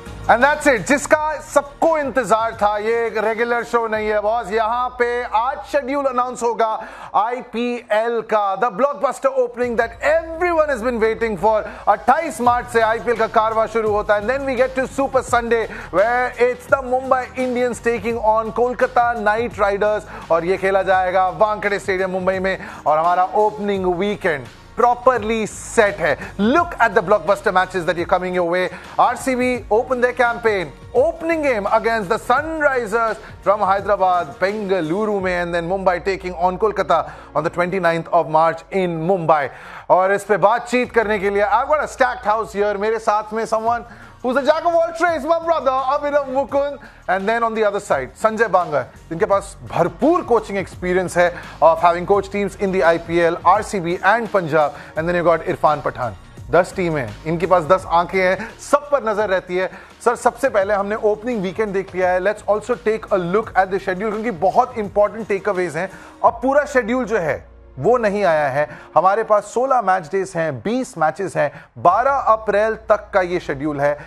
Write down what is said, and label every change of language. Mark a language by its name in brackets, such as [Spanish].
[English] and that's it, [Hindi] जिसका सबको इंतजार था। ये एक रेगुलर शो नहीं है बॉस, यहाँ पे आज शेड्यूल अनाउंस होगा आईपीएल का, [English] The blockbuster opening that everyone has been waiting for. [Hindi] 28 मार्च से आईपीएल का कारवां शुरू होता है, [English] then we get to super Sunday where it's the Mumbai Indians taking on Kolkata Knight Riders, [Hindi] और ये खेला जाएगा वानखेड़े स्टेडियम मुंबई में। और हमारा opening weekend [English] properly set [Hindi] hai. [English] Look at the blockbuster matches that are coming your way. RCB open their campaign, opening game against the Sunrisers from Hyderabad, Bengaluru mein, and then Mumbai taking on Kolkata on the 29th of March in Mumbai. [Hindi] और इस पे बातचीत करने के लिए [English] I've got a stacked house here. [Hindi] मेरे साथ में [English] someone who's a jack of all trades, my brother Abhinav Mukund, and then on the other side Sanjay Bangar, [Hindi] जिनके पास भरपूर कोचिंग एक्सपीरियंस है [English] of having coached teams in the IPL, RCB and Punjab, and then you got Irfan Pathan. [Hindi] 10 team है, इनके पास 10 आंखें हैं, सब पर नजर रहती है। सर, सबसे पहले हमने ओपनिंग वीकेंड देख लिया है, [English] let's also take a look at the schedule, [Hindi] क्योंकि बहुत इंपॉर्टेंट टेक अवेज हैं। अब पूरा शेड्यूल जो है वो नहीं आया है, हमारे पास 16 मैच डेज हैं, 20 मैचेस हैं, 12 अप्रैल तक का ये शेड्यूल है।